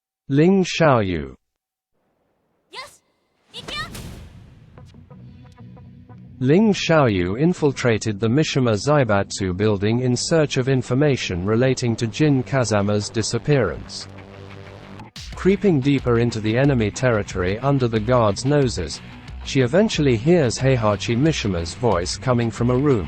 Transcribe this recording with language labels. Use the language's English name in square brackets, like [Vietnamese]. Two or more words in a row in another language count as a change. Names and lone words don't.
[English] Ling Xiaoyu. [Japanese] よし行くよ [English] Ling Xiaoyu infiltrated the Mishima Zaibatsu building in search of information relating to Jin Kazama's disappearance. Creeping deeper into the enemy territory under the guards' noses, she eventually hears Heihachi Mishima's voice coming from a room.